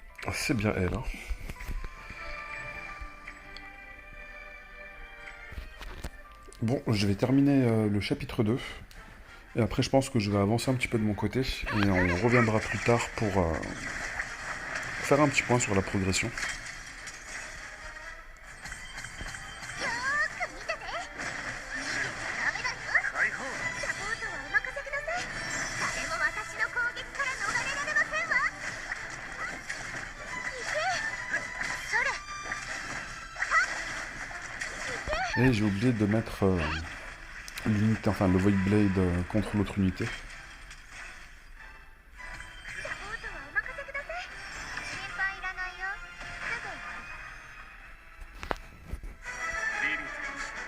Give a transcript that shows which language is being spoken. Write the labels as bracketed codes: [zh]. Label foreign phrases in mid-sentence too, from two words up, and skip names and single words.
[fr] c'est bien elle. Hein. Bon, je vais terminer le chapitre 2. Et après, je pense que je vais avancer un petit peu de mon côté. Et on reviendra plus tard pour faire un petit point sur la progression. [ja] よーく見てて。逃げちゃダメだよ。解放。サポートはお任せください。誰も私の攻撃から逃れられませんわ。行け。それ。はっ。行け。 [fr] Et j'ai oublié de mettre l'unité, enfin le Void Blade contre l'autre unité. [ja] サポートはお任せください。心配いらないよ。すぐ終わるから。リリース。